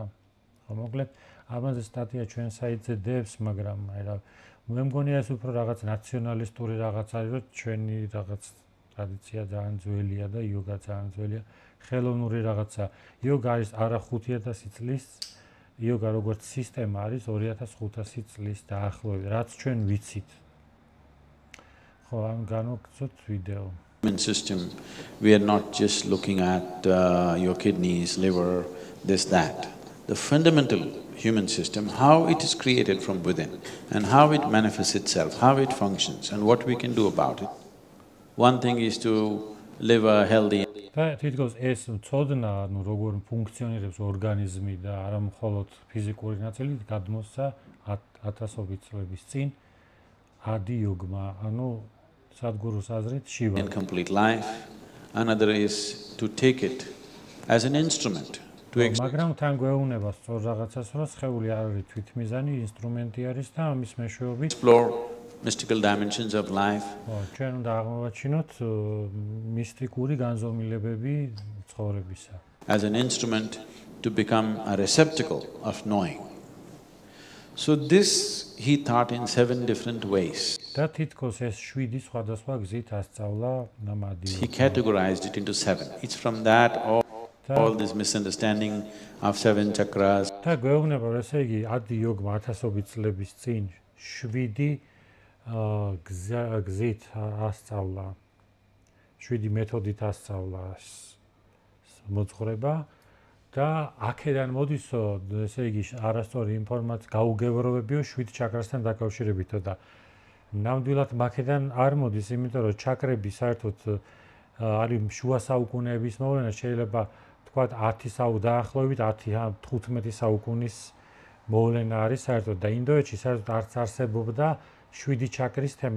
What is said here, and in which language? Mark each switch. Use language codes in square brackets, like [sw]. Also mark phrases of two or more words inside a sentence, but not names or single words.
[ka] ხო, მოკლედ, ამაზე სტატია ჩვენ საიტზე დევს, მაგრამ აი რა, მე მგონია ეს უფრო რაღაც ნაციონალისტური რაღაც არის, რომ ჩვენი რაღაც ტრადიცია ძალიან ძველია და იოგა ძალიან ძველია, ხელოვნური რაღაცა. იოგა არის არა 5000 წლის, იოგა როგორც სისტემა არის 2500 წლის დაახლოებით, რაც ჩვენ ვიცით. ხო, ამ განვაგრძოთ ვიდეო. [en] human system, we are not just looking at your kidneys, liver, this, that. the fundamental human system, how it is created from within and how it manifests itself, how it functions and what we can do about it. One thing is to live a healthy… [ka] თითქოს ეს მწოდნა, ანუ როგორ ფუნქციონირებს ორგანიზმი და არა მხოლოდ ფიზიკური ნაწილი, გადმოსცა ათასობით წლების წინ ადი იოგმა, ანუ სადგურუს აზრით შივა. [en] In complete life, another is to take it as an instrument to [ka] მაგრამ თან გვეუბნება სწორ რაღაცას, რომ სხეული არ არის თვითმიზანი, ინსტრუმენტი არის და ამის მეშვეობით [en] explore mystical dimensions of life. [ka] ჩვენ უნდა აღმოვაჩინოთ მისტიკური განზომილებები ცხოვრებისა. [en] As an instrument to become a receptacle of knowing. So this he taught in 7 different ways. [ka] და თითქოს ეს 7 სხვადასხვა გზით ასწავლა ნამადი. [en] He categorized it into 7. It's from that all this misunderstanding of 7 chakras. [ka] და გვეუბნება, რომ ესე იგი ადი იოგმა ათასობით წლების წინ 7 გზით ასწავლა, 7 მეთოდით ასწავლა მოძღვრება და აქედან მოდისო, ესე იგი არასწორი ინფორმაცია გაუგებროვებიო 7 ჩაკრასთან დაკავშირებითო და ნამდვილად მაქედან არ მოდის, იმიტომ რომ ჩაკრები საერთოდ არის შუა საუკუნეების მოვლენა, შეიძლება თქვათ 10 დაახლოებით 10-15 საუკუნის მოვლენა არის საერთოდ და ინდოეთში საერთოდ არც არსებობდა 7 ჩაკრის თემა.